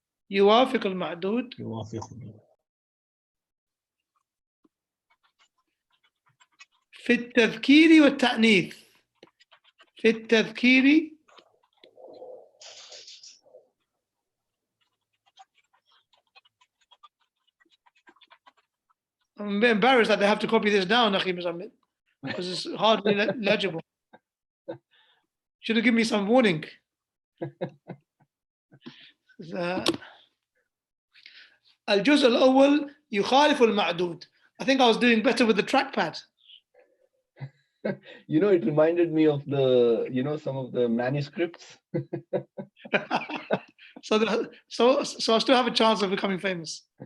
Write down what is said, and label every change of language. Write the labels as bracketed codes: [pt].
[ar] يوافق المعدود في التذكير والتأنيث. في التذكير [en] I'm embarrassed that they have to copy this down, Akhi Muzamil, because it's hardly legible. Should have given me some warning. [ar] الجزء الأول يخالف المعدود. [en] I think I was doing better with the trackpad. It reminded me of some of the manuscripts. So I still have a chance of becoming famous.